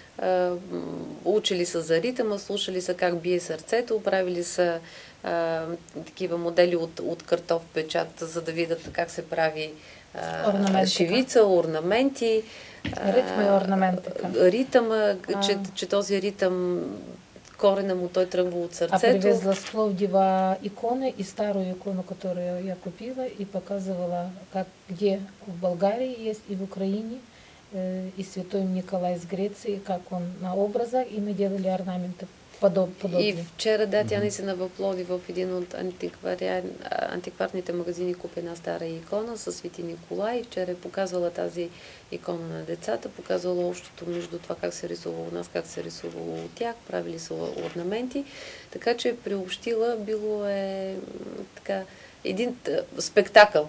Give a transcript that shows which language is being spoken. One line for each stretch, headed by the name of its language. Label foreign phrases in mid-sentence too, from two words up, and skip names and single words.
Bulgarian: Учили са за ритъма, слушали са как бие сърцето, правили са такива модели от картоф печат, за да видят как се прави шивица, орнаменти.
Russian: Ритма и орнамент.
Bulgarian: Ритъма, че този ритъм, корена му той тръгва от сърцето.
Russian: А привезла с Пловдива иконы и старую икону, которую я купила и показывала, где в Болгарии есть и в Украине, и святой Николай с Греции, как он на образах, и мы делали орнаменты подобные.
Bulgarian: И вчера, да, тя наистина в Пловдив в един от антикварните магазини купи една стара икона със Свети Николай. И вчера е показвала тази икона на децата, показвала общото между това как се рисувало у нас, как се рисувало от тях, правили са орнаменти. Така че приобщила, било е така един спектакъл.